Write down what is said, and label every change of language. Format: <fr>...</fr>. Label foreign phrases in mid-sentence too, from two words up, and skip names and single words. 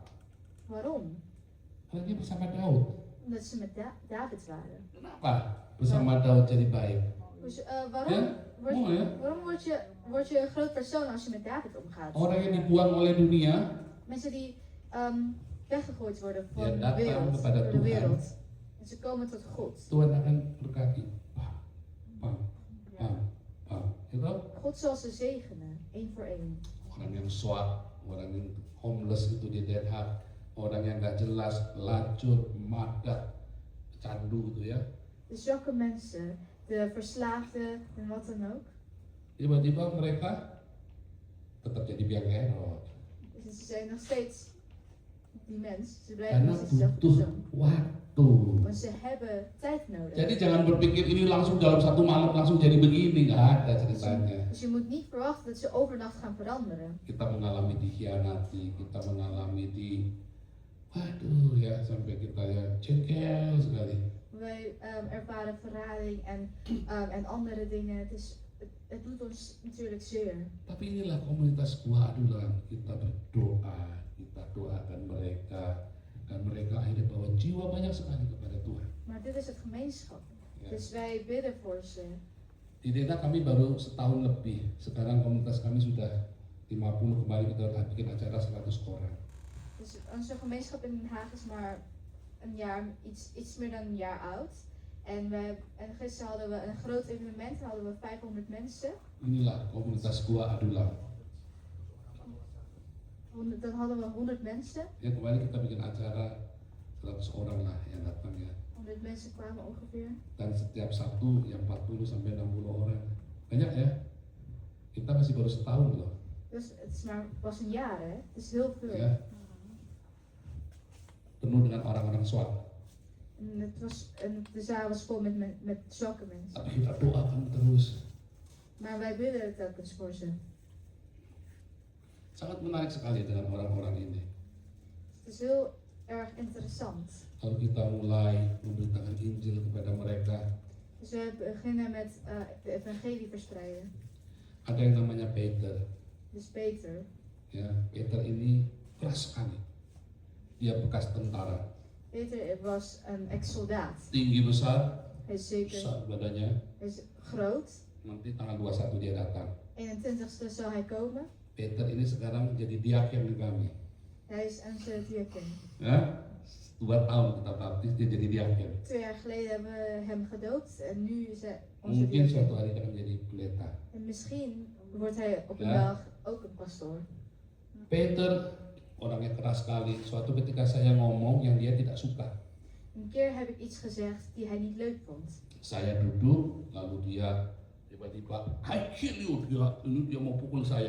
<nl>Waarom?</nl> <id>Karena dia bersama Daud.</id> <nl>Omdat ze met David waren.</nl> <id>Kenapa bersama Daud jadi baik?</id> <nl>Dus,</nl> <id>Ya,</id> <nl>waarom mooi ya. waarom word je een groot persoon als je met David omgaat?</nl> <id>Orang yang dibuang oleh dunia,</id> <nl>Mensen die weggegooid worden Ja, van de</nl> <id>datang</id> <nl>wereld,</nl> <id>kepada</id> <nl>door de</nl> <id>Tuhan.</id> <nl>wereld. En ze komen tot God.</nl> <id>Tuhan akan berkati. Pam, pam, pam, pam. Itu</id> <nl>God zal ze zegenen, één voor één.</nl> <id>orang yang swak, orang yang homeless itu di Den Haag, orang yang nggak jelas, lacur, madat, candu itu ya.</id> <nl>De zwakke mensen, de verslaafden en wat dan ook.</nl> <id>Tiba-tiba mereka tetap jadi biang kerok.</id> <nl>Dus ze zijn nog steeds die mens. Ze blijven</nl> <id>Karena</id> <nl>nog steeds dezelfde</nl> <id>butuh</id> <nl>persoon.</nl> <id>waktu.</id> <nl>Want ze hebben tijd nodig.</nl> <id>Jadi jangan berpikir ini langsung dalam satu malam langsung jadi begini, nggak ada ceritanya.</id> <nl>Dus je moet niet verwachten dat ze overnacht gaan veranderen.</nl> <id>Kita mengalami dikhianati, kita mengalami waduh ya sampai kita ya jengkel sekali.</id> <nl>Wij ervaren verrading en andere dingen. Het doet ons natuurlijk zeer.</nl> <id>Tapi inilah komunitas Gua Adulam. Kita berdoa, kita doakan mereka, dan mereka akhirnya bawa jiwa banyak sekali kepada Tuhan.</id> <nl>Maar dit is het gemeenschap.</nl> <id>Ya.</id> <nl>Dus wij bidden voor ze.</nl> <id>Di Dena kami baru setahun lebih. Sekarang komunitas kami sudah 50, kemarin kita bikin acara 100 orang.</id> <nl>Dus onze gemeenschap in Den Haag is maar een jaar, iets meer dan een jaar oud. En gisteren hadden we een groot evenement, hadden we 500 mensen.</nl> <id>Inilah komunitas Gua Adulam.</id> <nl>Dan hadden we 100 mensen.</nl> <id>Ya kemarin kita bikin acara 100 orang lah yang datang ya.</id> <nl>100 mensen kwamen ongeveer.</nl> <id>Dan setiap Sabtu yang 40 sampai 60 orang. Banyak ya? Kita masih baru setahun loh.</id> <nl>Dus het is maar pas een jaar, hè? Het is heel veel.</nl> <id>Ya. Penuh dengan orang-orang swak.</id> <nl>En de zaal was vol met zwakke mensen.</nl> <id>Tapi kita doakan terus.</id> <nl>Maar wij bidden telkens voor ze.</nl> <id>Sangat menarik sekali dengan orang-orang ini.</id> <nl>Het is heel erg interessant.</nl> <id>Kalau kita mulai memberitakan Injil kepada mereka,</id> <nl>Dus we beginnen met de evangelie verspreiden.</nl> <id>ada yang namanya Peter.</id> <nl>Dus Peter.</nl> <id>Ya, Peter ini keras sekali. Dia bekas tentara,</id> <nl>Peter was een ex-soldaat.</nl> <id>tinggi besar,</id> <nl>Hij is zeker,</nl> <id>besar badannya.</id> <nl>hij is groot.</nl> <id>Nanti tanggal 21 dia datang.</id> <nl>21ste zal hij komen.</nl> <id>Peter ini sekarang jadi diaken di kami.</id> <nl>Hij is onze diaken.</nl> <id>Ya, 2 tahun kita baptis dia jadi diaken.</id> <nl>2 jaar geleden hebben we hem gedoopt en nu is hij onze</nl> <id>Mungkin suatu</id> <nl>diaken.</nl> <id>hari akan menjadi pendeta.</id> <nl>En misschien wordt hij op een Ja. dag ook een pastoor.</nl> <id>Peter orangnya keras sekali. Suatu ketika saya ngomong yang dia tidak suka. Een keer heb ik iets gezegd die hij niet leuk vond. Saya duduk, lalu dia tiba-tiba,</id> <en>I kill you,</en> <id>dia mau pukul saya.</id>